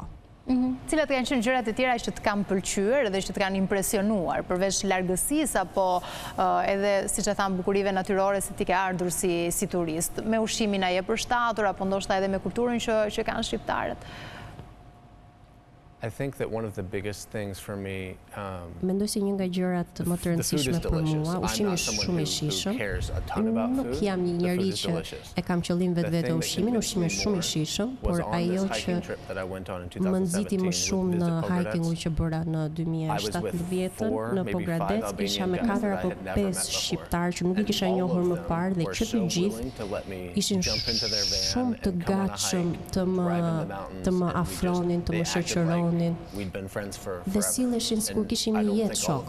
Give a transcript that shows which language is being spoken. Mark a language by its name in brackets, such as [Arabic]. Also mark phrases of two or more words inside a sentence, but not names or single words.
[Albanian] Cilat kanë qenë gjërat e tjera që të kanë pëlqyer dhe që të kanë impresionuar, përveç largësisë apo edhe siç e tham bukurive natyrore se ti ke ardhur si turist, me ushqimin a je përshtatur apo ndoshta edhe me kulturën që kanë shqiptarët? [English] I think that one of the biggest things for me [Albanian] Mendoj se një nga gjërat më të rëndësishme për mua, ushqimi është shumë i shijshëm. Nuk jam një njeri që e kam qëllim vetvete ushqimin, ushqimi është shumë i shijshëm, por ajo që më nxiti më shumë në hikingun që bëra në 2017 në Pogradec, isha me 4 apo 5 shqiptarë që nuk i kisha njohur më parë dhe që të gjithë ishin shumë të gatshëm të më afronin, të më shoqëronin afronin dhe silleshin sikur kishin një jetë shok.